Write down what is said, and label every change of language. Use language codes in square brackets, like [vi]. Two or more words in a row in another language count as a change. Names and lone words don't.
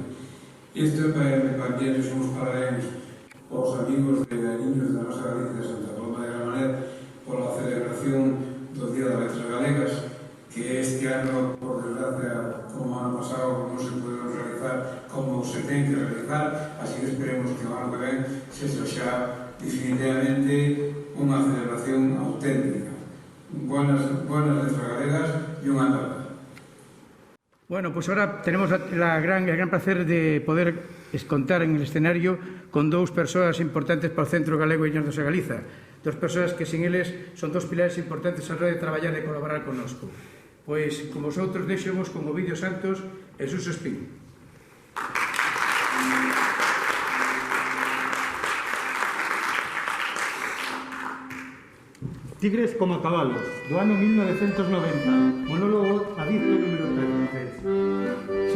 [gl] Isto é para enviarles uns parabéns aos amigos de Galiños da nosa Galicia de Santa Coloma de Gramanet pola celebración do Día das Letras Galegas, que este ano, por desgracia, como ano pasado, non se poderon realizar como se ten que realizar, así que esperemos que o ano que ven sexa xa definitivamente unha celebración auténtica. Buenas letras galegas e unha tarde. [es] Bueno, pues ahora tenemos el gran placer de poder contar en el escenario con dos [gl] persoas importantes para o Centro Galego de Viñas do Segaliza. Dos persoas que sin eles son dos pilares importantes a hora de traballar e colaborar connosco. Pois, con vosotros, deixemos con Ovidio Santos e Suso Espín. Tigres como cabalos, do ano 1990, monólogo adicto número 33.